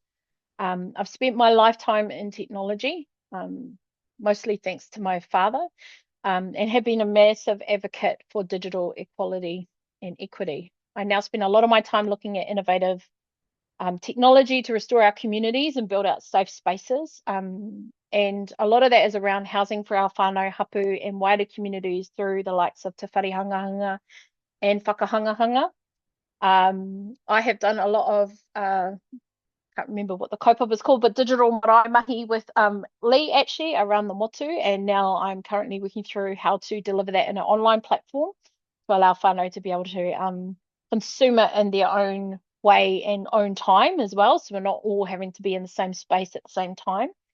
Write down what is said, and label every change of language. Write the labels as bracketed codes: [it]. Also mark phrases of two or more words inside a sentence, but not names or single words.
[en] I've spent my lifetime in technology, mostly thanks to my father, and have been a massive advocate for digital equality and equity. I now spend a lot of my time looking at innovative technology to restore our communities and build out safe spaces. And a lot of that is around housing for our [mi] whānau hapu [en] and wider communities through the likes of Te Whare Hangahanga and Whakahangahanga. I have done a lot of, can't remember what the kaupapa is called, but digital [mi] marae mahi [en] with Lee actually around the motu. And now I'm currently working through how to deliver that in an online platform to allow whānau to be able to consume it in their own way and own time as well, so we're not all having to be in the same space at the same time.